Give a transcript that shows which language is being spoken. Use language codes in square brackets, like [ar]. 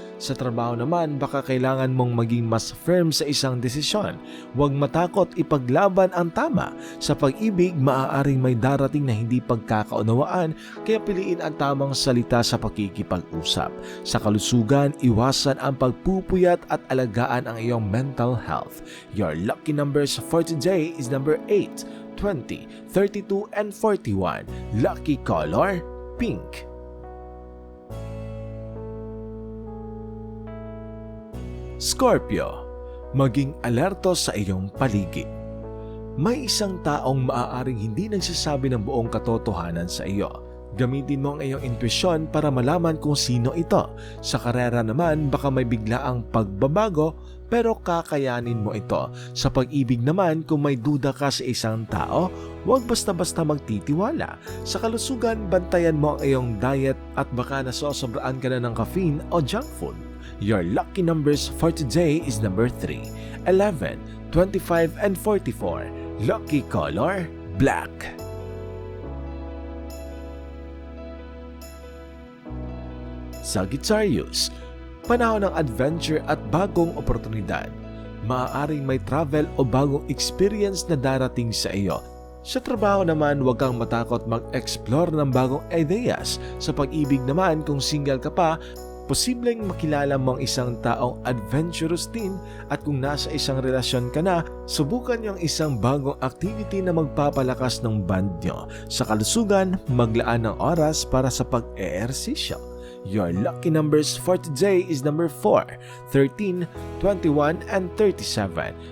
[tl] Sa trabaho naman, baka kailangan mong maging mas firm sa isang desisyon. Huwag matakot ipaglaban ang tama. Sa pag-ibig, maaaring may darating na hindi pagkakaunawaan, kaya piliin ang tamang salita sa pakikipag-usap. Sa kalusugan, iwasan ang pagpupuyat at alagaan ang iyong mental health. [en] Your lucky numbers for today is number 8, 20, 32, and 41. Lucky color, pink. [tl] Scorpio, maging alerto sa iyong paligid. May isang taong maaaring hindi nagsasabi ng buong katotohanan sa iyo. Gamitin mo ang iyong intuisyon para malaman kung sino ito. Sa karera naman, baka may biglaang pagbabago, pero kakayanin mo ito. Sa pag-ibig naman, kung may duda ka sa isang tao, huwag basta-basta magtitiwala. Sa kalusugan, bantayan mo ang iyong diet at baka nasosobraan ka na ng caffeine o junk food. [en] Your lucky numbers for today is number 3, 11, 25, and 44. Lucky color, black. [tl] Sagittarius, panahon ng adventure at bagong oportunidad. Maaaring may travel o bagong experience na darating sa iyo. Sa trabaho naman, huwag kang matakot mag-explore ng bagong ideas. Sa pag-ibig naman, kung single ka pa, posibleng makilala mo ang isang taong adventurous din, at kung nasa isang relasyon ka na, subukan niyo ang isang bagong activity na magpapalakas ng bond niyo. Sa kalusugan, maglaan ng oras para sa pag-eehersisyo. [en] Your lucky numbers for today is number 4, 13, 21, and 37.